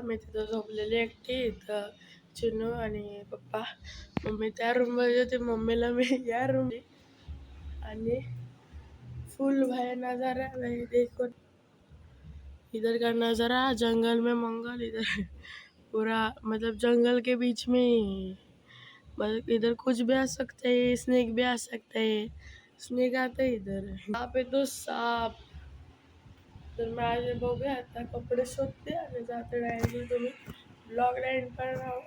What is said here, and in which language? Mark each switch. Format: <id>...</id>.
<mr>मी तिथं झोपलेली एकटी. इथं चिनू आणि पप्पा, मम्मी त्या रूममध्ये होती, मम्मीला मी या रूम. आणि</mr> <hi>फुल भाई नज़ारा भाई देखो, इधर का नज़ारा जंगल में मंगल. इधर पूरा मतलब जंगल के बीच में, मतलब इधर कुछ भी आ सकता है, स्नेक भी आ सकता है. स्नेक आता है इधर. यहाँ पे तो सांप.</hi> <mr>तर माझे बघूया आता कपडे शोधते आणि जाते डायरेक्टली. तुम्ही ब्लॉगला एंड पण राहा.</mr>